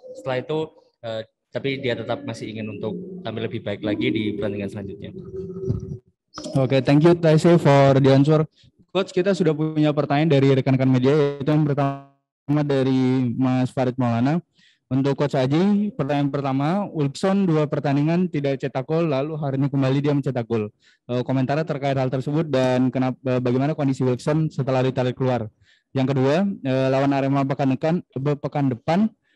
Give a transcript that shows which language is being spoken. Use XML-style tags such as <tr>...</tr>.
<id>Setelah itu tapi dia tetap masih ingin untuk tampil lebih baik lagi di pertandingan selanjutnya.</id> <en>Oke, thank you Taisi for the answer.</en> <id>Coach, kita sudah punya pertanyaan dari rekan-rekan media, yaitu yang pertama dari Mas Farid Maulana. Untuk Coach Haji, pertanyaan pertama, Wilson 2 pertandingan tidak cetak gol, lalu hari ini kembali dia mencetak gol. Komentarnya terkait hal tersebut dan bagaimana kondisi Wilson setelah ditarik keluar. Yang kedua, lawan Arema pekan depan,</id>